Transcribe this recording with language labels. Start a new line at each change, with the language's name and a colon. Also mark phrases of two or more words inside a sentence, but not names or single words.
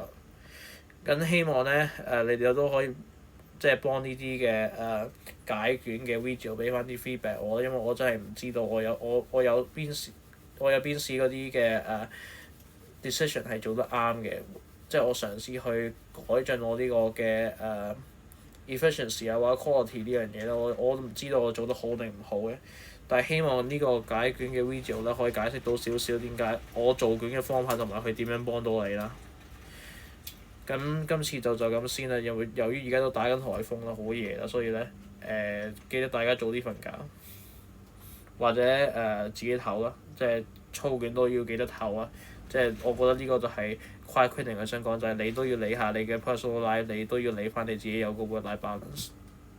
Cantonese: 咁希望咧你哋都可以即係幫呢啲嘅解卷嘅 video 俾翻啲 feedback 我，因為我真係唔知道我有邊時嗰啲嘅decision 係做得啱嘅，即係我嘗試去改進我呢個嘅efficiency 啊或者 quality 呢樣嘢啦，我都唔知道我做得好定唔好嘅，但係希望呢個解卷嘅 video 咧可以解釋到少少點解我做卷嘅方法同埋佢點樣幫到你啦。咁今次就咁先啦，由於而家都打緊颱風啦，好夜啦，所以咧記得大家早啲瞓覺，或者自己唞啦，即係操卷都要記得唞啊。即係我覺得呢個就係
English: quiet quitting
Cantonese: 嘅想講，就係你都要理下你嘅
English: personal life，
Cantonese: 你都要理翻你自己有個
English: work-life balance。